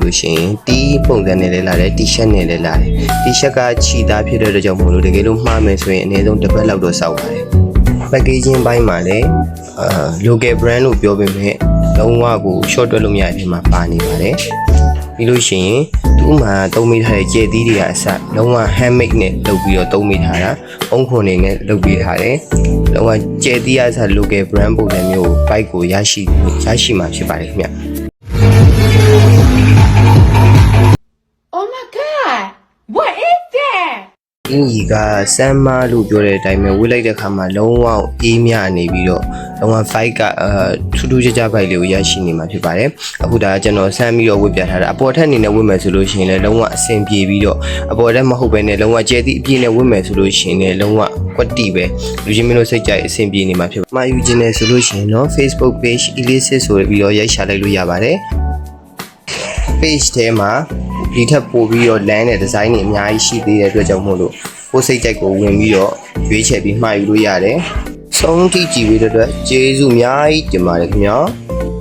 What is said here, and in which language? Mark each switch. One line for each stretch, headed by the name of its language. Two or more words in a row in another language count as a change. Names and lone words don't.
Burmese: လို့ရှိရင်တီးပုံစံနဲ့လည်းလာတယ် T-shirt နဲ့လည်းလာတယ် T-shirt ကခြီသားဖြစ်တဲ့အတွက်ကြောင့်မို့လို့တကယ်လို့မှားမယ်ဆိုရင်အနည်းဆုံးတစ်ပတ်လောက်တော့စောက်ပါတယ် packaging ဘိုင်းမှာလည်း
English: local brand
Burmese: လို့ပြောပေမဲ့လုံးဝကို short တွက်လို့မရတဲ့အချိန်မှာပါနေပါတယ်ပြီးလို့ရှိရင်သူ့မှာသုံးမိထားတဲ့ကြဲသီးတွေကအစလုံးဝ handmade နဲ့လုပ်ပြီးတော့သုံးမိထားတာပုံခွန်နေနဲ့လုပ်ပြီးထားတယ်လုံးဝကြဲသီးအစ
English: local brand
Burmese: ပုံစံမျိုး bike ကိုရရှိမှာဖြစ်ပါတယ်ခင်ဗျ
English: Oh my god! What is that?
Burmese: အင်ကြီးကစမ်းမားလို့ပြောတဲ့အတိုင်းပဲဝေးလိုက်တဲ့ခါမှာလုံးဝအေးမြနေပြီးတော့လုံးဝ fight ကထူးထူးခြားခြား fight လေးကိုရရှိနေမှာဖြစ်ပါတယ်အခု ဒါကျွန်တော်ဆမ်းပြီးတော့ဝေ့ပြထားတာအပေါ်ထက်အနေနဲ့ဝေ့မယ်ဆိုလို့ရှိရင်လည်းလုံးဝအဆင်ပြေပြီးတော့အပေါ်ထက်မဟုတ်ဘဲနဲ့လုံးဝကျဲသည့်အပြည့်နဲ့ဝေ့မယ်ဆိုလို့ရှိရင်လည်းလုံးဝကွက်တီပဲလူချင်းမင်းတို့စိတ်ကြိုက်အဆင်ပြေနေမှာဖြစ်မှာယူခြင်းနဲ့ဆိုလို့ရှိရင်တော့ Facebook page Illicit ဆိုပြီးတော့ရိုက်ရှာလိုက်လို့ရပါတယ် page ထဲမှာဒီထက်ပိုပြီးတော့လမ်းတဲ့ design တွေအများကြီးရှိသေးတဲ့အတွက်ကြောင့်မို့လို့ကိုယ်စိတ်ကြိုက်ကိုဝင်ပြီးတော့ရွေးချယ်ပြီးမှာယူလို့ရတယ်။ဆုံးထိကြည့်ပြီးတဲ့အတွက်ကျေးဇူးအများကြီးတင်ပါတယ်ခင်ဗျာ။